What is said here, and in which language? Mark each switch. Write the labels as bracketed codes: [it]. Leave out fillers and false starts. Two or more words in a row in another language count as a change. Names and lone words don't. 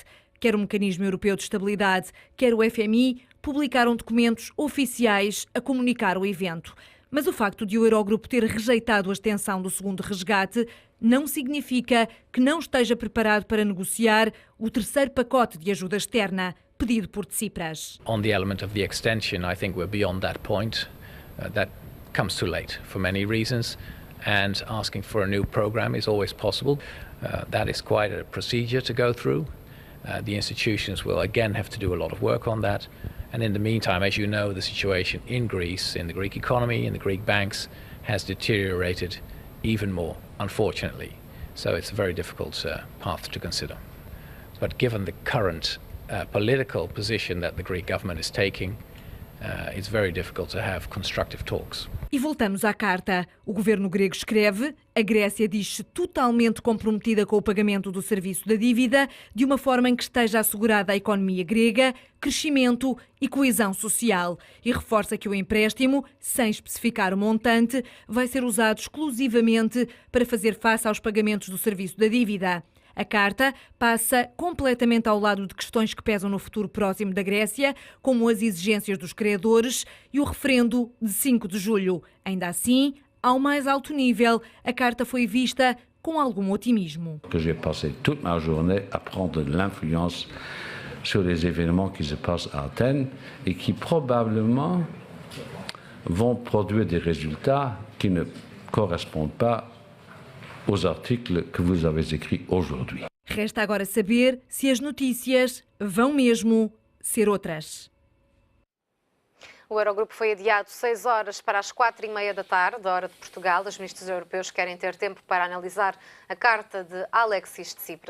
[pt] Quer o Mecanismo Europeu de Estabilidade, quer o FMI publicaram documentos oficiais a comunicar o evento. Mas o facto de o Eurogrupo ter rejeitado a extensão do segundo resgate não significa que não esteja preparado para negociar o terceiro pacote de ajuda externa pedido por Tsipras. [en] On the element of the extension, I think we're beyond that point. That comes too late for many reasons, and asking for a new program is always possible. That is quite a procedure to go through. The institutions will again have to do a lot of work on that. And in the meantime, as you know, the situation in Greece, in the Greek economy, in the Greek banks, has deteriorated even more, unfortunately. So it's a very difficult path to consider. But given the current political position that the Greek government is taking, it's very difficult to have constructive talks. [pt] E voltamos à carta. O governo grego escreve: a Grécia diz-se totalmente comprometida com o pagamento do serviço da dívida, de uma forma em que esteja assegurada a economia grega, crescimento e coesão social. E reforça que o empréstimo, sem especificar o montante, vai ser usado exclusivamente para fazer face aos pagamentos do serviço da dívida. A carta passa completamente ao lado de questões que pesam no futuro próximo da Grécia, como as exigências dos credores e o referendo de 5 de julho. Ainda assim, ao mais alto nível, a carta foi vista com algum otimismo. [fr] J'ai passé toute ma journée à prendre de l'influence sur les événements qui se passent à Athènes et qui probablement vont produire des résultats qui ne correspondent pas [pt] os artigos [fr] que vous avez écrits aujourd'hui. [pt] Resta agora saber se as notícias vão mesmo ser outras. O Eurogrupo foi adiado 6 horas para as 4h30 da tarde, hora de Portugal. Os ministros europeus querem ter tempo para analisar a carta de Alexis Tsipras.